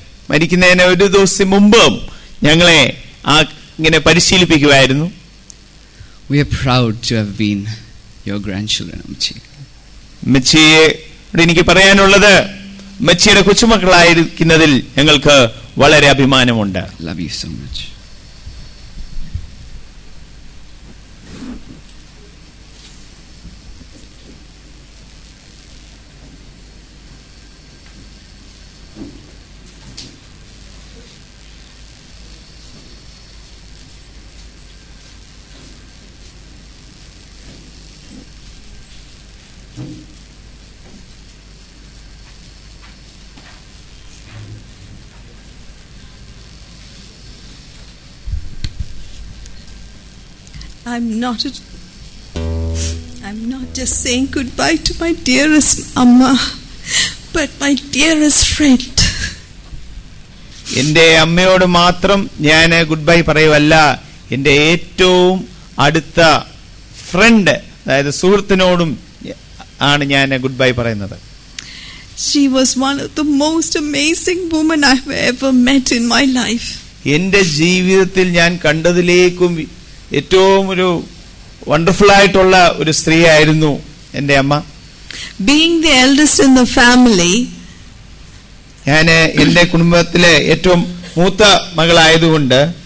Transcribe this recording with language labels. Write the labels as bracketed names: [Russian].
[Malayalam] മരിക്കുന്നതിന് ഒരു ദിവസം മുമ്പും ഞങ്ങളെ ഇങ്ങനെ പരിശീലിപ്പിക്കുമായിരുന്നു. [English] We are proud to have been your grandchildren, Amachi. [Malayalam] അമ്മച്ചിയോട് എനിക്ക് പറയാനുള്ളത് അമ്മച്ചിയുടെ കൊച്ചുമക്കളായിരിക്കുന്നതിൽ ഞങ്ങൾക്ക് വളരെ അഭിമാനമുണ്ട്. [English] Love you so much. I'm not just saying goodbye to my dearest Amma, but my dearest friend. [Malayalam] എൻ്റെ അമ്മയോട് മാത്രം ഞാൻ ഗുഡ് ബൈ പറയുവല്ല, എൻ്റെ ഏറ്റവും അടുത്ത ഫ്രണ്ട്, അതായത് സുഹൃത്തിനോടും ആണ് ഞാൻ ഗുഡ് ബൈ പറയുന്നത്. [English] She was one of the most amazing women I've ever met in my life. [Malayalam] എൻ്റെ ജീവിതത്തിൽ ഞാൻ കണ്ടതിലേക്കും ഏറ്റവും ഒരു വണ്ടർഫുൾ ആയിട്ടുള്ള ഒരു സ്ത്രീ ആയിരുന്നു എൻ്റെ അമ്മ. [English] Being the eldest in the family, [Malayalam] ഞാൻ എൻ്റെ കുടുംബത്തിലെ ഏറ്റവും മൂത്ത മകളായതുകൊണ്ട്